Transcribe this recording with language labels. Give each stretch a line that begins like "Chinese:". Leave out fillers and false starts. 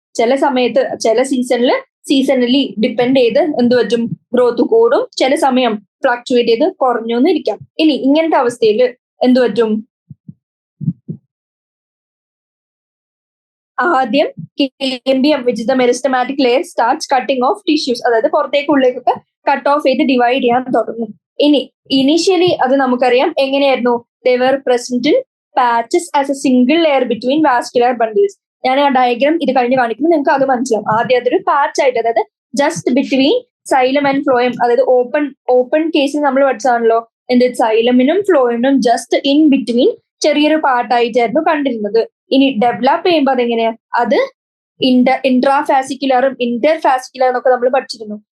Malayalam: ചില സമയത്ത് ചില സീസണലി ഡിപ്പെൻഡ് ചെയ്ത് എന്ത് പറ്റും, ഗ്രോത്ത് കൂടും, ചില സമയം ഫ്ലക്ച്വേറ്റ് ചെയ്ത് കുറഞ്ഞു എന്നിരിക്കാം. ഇനി ഇങ്ങനത്തെ അവസ്ഥയിൽ എന്ത് പറ്റും, ആദ്യം cambium
English: which is the meristematic layer starts cutting off tissues,
Malayalam: അതായത് പുറത്തേക്ക് ഉള്ളിലേക്കൊക്കെ കട്ട് ഓഫ് ചെയ്ത് ഡിവൈഡ് ചെയ്യാൻ തുടങ്ങും. ഇനി ഇനിഷ്യലി അത് നമുക്കറിയാം എങ്ങനെയായിരുന്നു,
English: they were present in patches as a single layer between vascular bundles.
Malayalam: ഞാൻ ആ ഡയഗ്രാം ഇത് കഴിഞ്ഞ് കാണിക്കുമ്പോൾ നിങ്ങൾക്ക് അത് മനസ്സിലാവും. ആദ്യം അതൊരു പാച്ച് ആയിട്ട്, അതായത്
English: just between xylem and phloem,
Malayalam: അതായത് ഓപ്പൺ കേസിൽ നമ്മൾ പഠിച്ചതാണല്ലോ എന്ത്, സൈലമിനും ഫ്ലോയമിനും ജസ്റ്റ് ഇൻ ബിറ്റ്വീൻ ചെറിയൊരു പാർട്ടായിട്ടായിരുന്നു കണ്ടിരുന്നത്. ഇനി ഡെവലപ്പ് ചെയ്യുമ്പോൾ അതെങ്ങനെയാ, അത് ഇൻട്രാഫാസിക്കുലറും ഇന്റർഫാസിക്കുലർ എന്നൊക്കെ നമ്മൾ പഠിച്ചിരുന്നു.